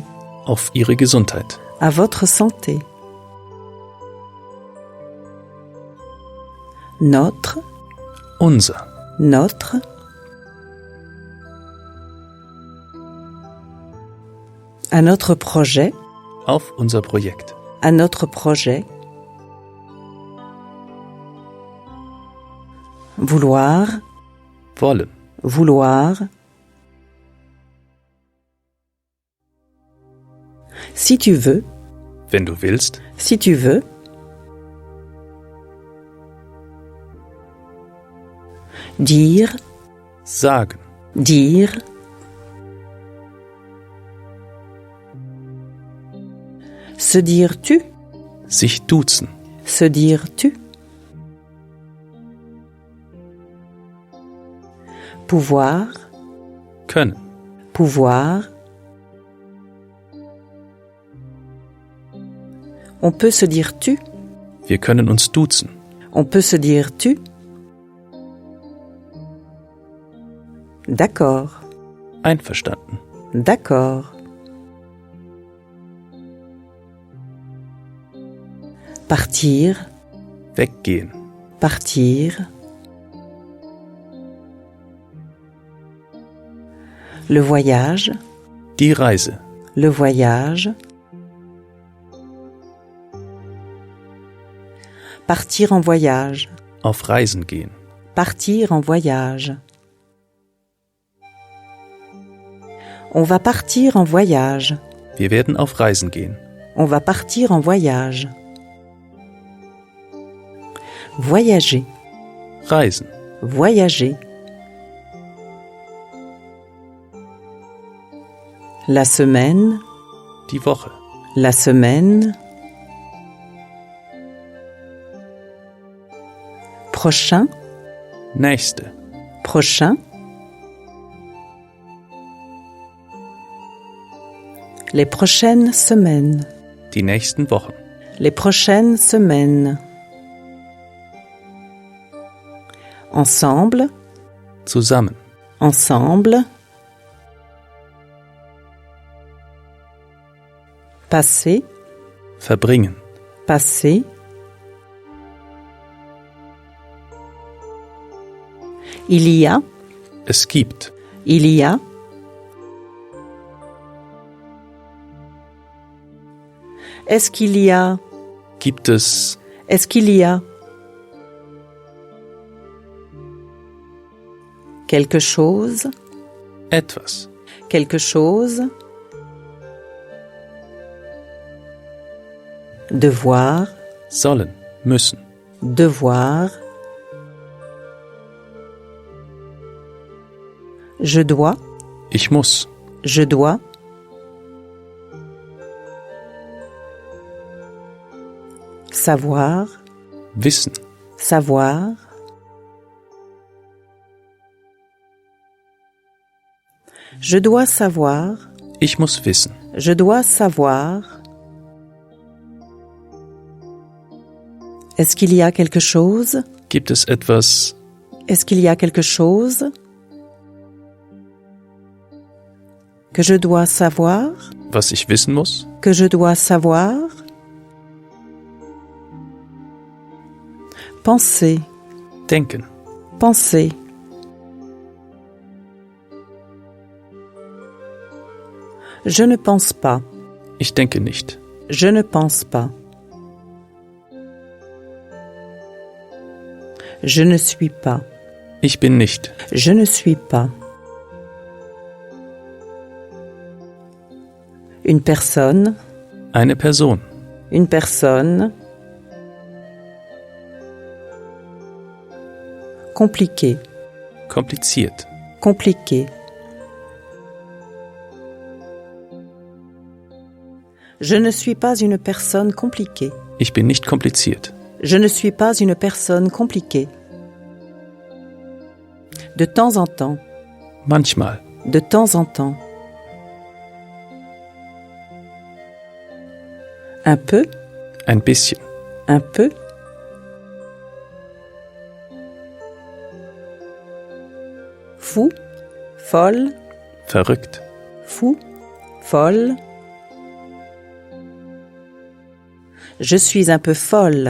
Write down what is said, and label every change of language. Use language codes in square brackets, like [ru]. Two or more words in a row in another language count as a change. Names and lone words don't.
[de] Auf Ihre Gesundheit. [fr] À votre santé. Notre. [de] Unser. [fr] Notre. À notre projet. [de] Auf unser Projekt. [fr] À notre projet. Vouloir. [de] Wollen. [fr] Vouloir. Si tu veux. [de] Wenn du willst. [fr] Si tu veux. Dire. [de] Sagen. [fr] Dire. Se dire tu. [de] Sich duzen. [fr] Se dire tu. Pouvoir. [de] Können. [fr] Pouvoir. On peut se dire tu. [de] Wir können uns duzen. [fr] On peut se dire tu. D'accord. [de] Einverstanden. [fr] D'accord. Partir. [de] Weggehen. [fr] Partir. Le voyage. [de] Die Reise. [fr] Le voyage. Partir en voyage. [de] Auf Reisen gehen. [fr] Partir en voyage. On va partir en voyage. [de] Wir werden auf Reisen gehen. [fr] On va partir en voyage. Voyager. [de] Reisen. [fr] Voyager. La semaine. [de] Die Woche. [fr] La semaine. Prochain. [de] Nächste. [fr] Prochain. Les prochaines semaines. [de] Die nächsten Wochen. [fr] Les prochaines semaines. Ensemble. [de] Zusammen. [fr] Ensemble. Passer. [de] Verbringen. [fr] Passer. Il y a. [de] Es gibt. [fr] Il y a. Est-ce qu'il y a? [de] Gibt es. [fr] Est-ce qu'il y a? quelque chose, [de] etwas, [fr] quelque chose, devoir, [de] sollen, müssen, [fr] devoir, je dois, [de] ich muss, [fr] je dois, savoir, [de] wissen, [fr] savoir, je dois savoir, [de] ich muss wissen, [fr] je dois savoir. Est-ce qu'il y a quelque chose? [de] gibt es etwas, [fr] Est-ce qu'il y a quelque chose que je dois savoir? [de] was ich wissen muss, [fr] Que je dois savoir? Penser, [de] denken, [fr] penser. Je ne pense pas. [de] ich denke nicht, [fr] Je ne pense pas. Je ne suis pas. [de] ich bin nicht, [fr] Je ne suis pas. Une personne. [de] eine Person, [fr] Une personne. Compliqué. [de] kompliziert, [fr] Compliqué. Je ne suis pas une personne compliquée. [de] ich bin nicht kompliziert, [fr] Je ne suis pas une personne compliquée. De temps en temps. [de] manchmal, [fr] De temps en temps. Un peu. [de] ein bisschen, [fr] Un peu. Fou. Folle. [de] verrückt, [fr] Fou. Folle. Je suis un peu folle.